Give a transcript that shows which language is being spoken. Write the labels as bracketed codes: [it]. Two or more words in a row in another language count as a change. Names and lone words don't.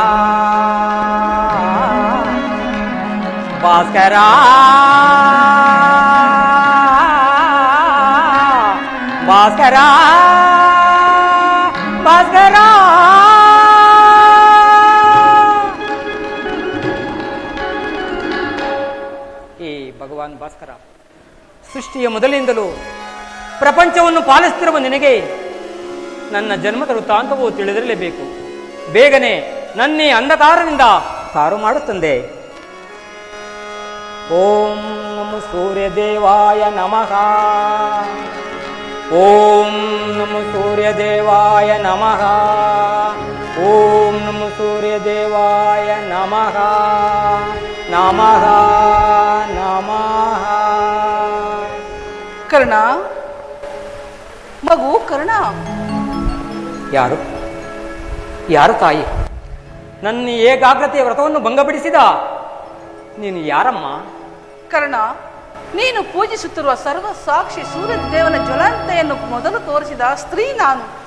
[kn] ಭಾಸ್ಕರ ಭಾಸ್ಕರ ಭಾಸ್ಕರ ಹೇ ಭಗವಾನ್ ಭಾಸ್ಕರ, ಸೃಷ್ಟಿಯ ಮೊದಲಿನಿಂದಲೂ ಪ್ರಪಂಚವನ್ನು ಪಾಲಿಸುತ್ತಿರುವ ನಿನಗೆ ನನ್ನ ಜನ್ಮದ ವೃತ್ತಾಂತವು ತಿಳಿದಿರಲೇಬೇಕು. ಬೇಗನೆ ನನ್ನೇ ಅಂಧಕಾರದಿಂದ ಕಾರು ಮಾಡುತ್ತಂದೆ. [sa] ಓಂ ನಮೋ ಸೂರ್ಯದೇವಾಯ ನಮಃ. ಓಂ ನಮೋ ಸೂರ್ಯದೇವಾಯ ನಮಃ. ಓಂ ನಮೋ ಸೂರ್ಯದೇವಾಯ ನಮಃ. ನಮಃ ನಮಃ. [kn] ಕರ್ಣ, ಮಗು ಕರ್ಣ. ಯಾರು ಯಾರು ತಾಯಿ? ನನ್ನ ಏಕಾಗ್ರತೆಯ ವ್ರತವನ್ನು ಭಂಗಪಡಿಸಿದ ನೀನು ಯಾರಮ್ಮ? ಕರ್ಣ, ನೀನು ಪೂಜಿಸುತ್ತಿರುವ ಸರ್ವ ಸಾಕ್ಷಿ ಸೂರ್ಯದೇವನ ಜ್ವಲಂತೆಯನ್ನು ಮೊದಲು ತೋರಿಸಿದ ಸ್ತ್ರೀ ನಾನು.